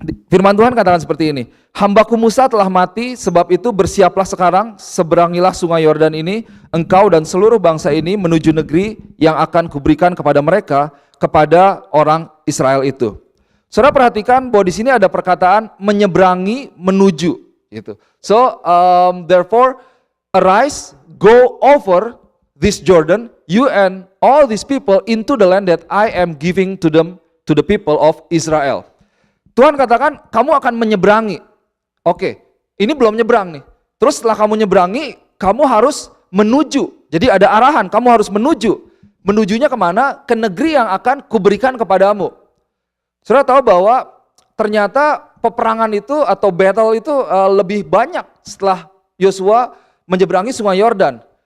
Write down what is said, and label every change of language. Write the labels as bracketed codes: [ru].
[id] Firman Tuhan katakan seperti ini. Hambaku Musa telah mati, sebab itu bersiaplah sekarang, seberangilah sungai Yordan ini, engkau dan seluruh bangsa ini menuju negeri yang akan kuberikan kepada mereka, kepada orang Israel itu. Saudara perhatikan bahwa di sini ada perkataan menyeberangi, menuju. Gitu. [en] So therefore arise, go over this Jordan, you and all these people into the land that I am giving to them, to the people of Israel. [id] Tuhan katakan kamu akan menyeberangi. Oke, ini belum nyebrang nih. Terus setelah kamu nyeberangi, kamu harus menuju. Jadi ada arahan, kamu harus menuju. Menujunya kemana? Ke negeri yang akan kuberikan kepadamu. Saudara tahu bahwa ternyata peperangan itu atau battle itu lebih banyak setelah Yosua menyeberangi sungai Yordan.